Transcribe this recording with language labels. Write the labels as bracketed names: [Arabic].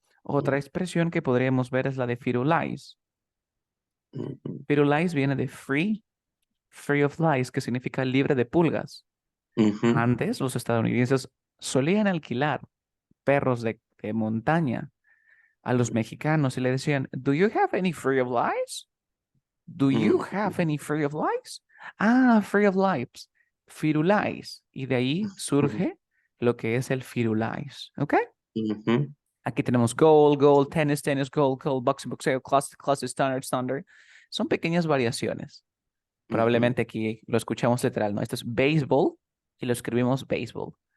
[Spanish] Otra expresión que podríamos ver es la de firulais. Firulais viene de free of lies, que significa libre de pulgas. Antes los estadounidenses solían alquilar perros de montaña a los mexicanos y le decían, [English] do you have any free of lies? Do you have any free of lies? Ah, free of lives. Firulais. [Spanish] Y de ahí surge lo que es el firulais. ¿Ok? Aquí tenemos goal, tennis, goal, boxing, boxeo, clase, standard. Son pequeñas variaciones. Probablemente aquí lo escuchamos literal, ¿no? Esto es baseball y lo escribimos baseball.